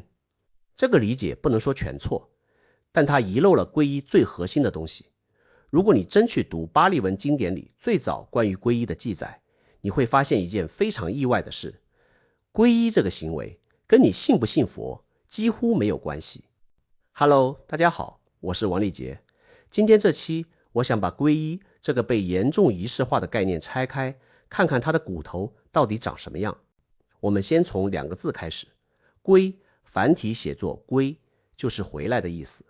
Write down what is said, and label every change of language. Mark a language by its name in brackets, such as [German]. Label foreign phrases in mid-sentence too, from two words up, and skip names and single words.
[Chinese] 這個理解不能說全錯，但它遺漏了皈依最核心的東西。如果你真去讀巴利文經典裡最早關於皈依的記載，你會發現一件非常意外的事，皈依這個行為跟你信不信佛幾乎沒有關係。Hello，大家好，我是王立杰。今天這期我想把皈依這個被嚴重儀式化的概念拆開，看看它的骨頭到底長什麼樣。我們先從2個字開始，皈，繁體寫作歸，就是回來的意思。